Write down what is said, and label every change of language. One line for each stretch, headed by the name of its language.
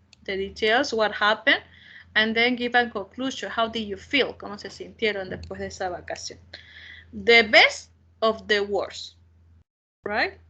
English: The details, what happened, and then give a conclusion. How did you feel?
Spanish: ¿Cómo se sintieron después de esa vacación?
English: The best of the worst, right?